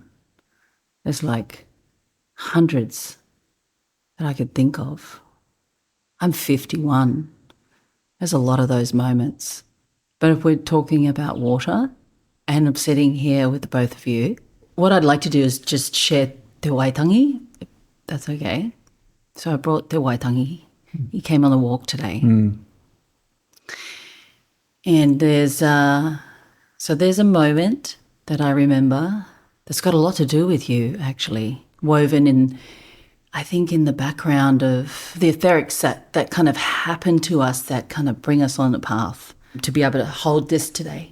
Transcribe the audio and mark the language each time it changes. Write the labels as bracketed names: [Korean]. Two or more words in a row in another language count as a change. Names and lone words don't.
[English] There's like hundreds that I could think of. I'm 51. There's a lot of those moments. But if we're talking about water and I'm sitting here with the both of you, what I'd like to do is just share te waitangi, if that's okay. So I brought te waitangi. He came on the walk today. And there's a moment that I remember that's got a lot to do with you, actually, woven in, I think, in the background of the etherics that kind of happen to us that kind of bring us on the path to be able to hold this today.